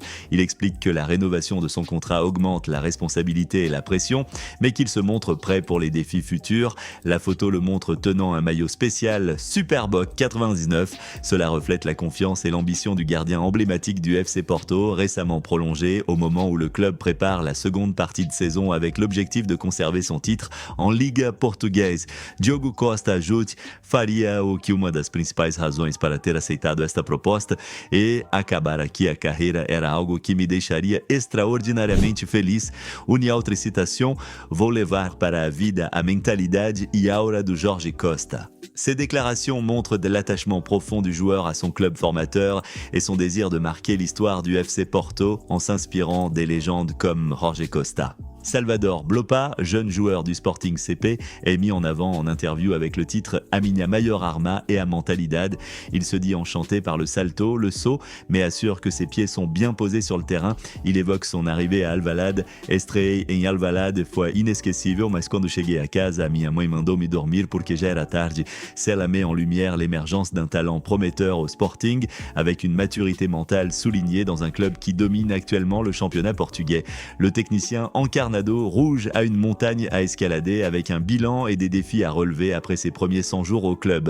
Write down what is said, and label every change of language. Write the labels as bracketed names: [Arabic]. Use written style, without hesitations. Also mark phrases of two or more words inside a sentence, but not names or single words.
[French] Il explique que la rénovation de son contrat augmente la responsabilité et la pression, mais qu'il se montre prêt pour les défis futurs. La photo le montre tenant un maillot spécial Superboc 99. Cela reflète la confiance et l'ambition du gardien emblématique du FC Porto, récemment prolongé au moment où le club prépare la seconde partie de saison avec l'objectif de conserver son titre en Liga Portuguesa. [Portuguese] Diogo Costa ajoute faria o que uma das principais razões para ter aceitado esta proposta e acabar aqui a carreira era algo que me deixaria extraordinariamente feliz. Une outra citação, vou levar para a vida a mentalidade e aura do Jorge Costa. [French] Ces déclarations montrent de l'attachement profond du joueur à son club formateur et son désir de marquer l'histoire du FC Porto en s'inspirant des légendes comme Jorge Costa. Salvador Blopa, jeune joueur du Sporting CP, est mis en avant en interview avec le titre [Portuguese] A minha maior arma e a mentalidade. [French] Il se dit enchanté par le salto, le saut, mais assure que ses pieds sont bien posés sur le terrain. Il évoque son arrivée à Alvalade. [Portuguese] Estreei em Alvalade foi inesquecível, mas quando cheguei à casa, minha mãe mandou me dormir porque já era tarde. [French] Cela met en lumière l'émergence d'un talent prometteur au Sporting, avec une maturité mentale soulignée dans un club qui domine actuellement le championnat portugais. Le technicien Encarnado rouge a une montagne à escalader avec un bilan et des défis à relever après ses premiers 100 jours au club.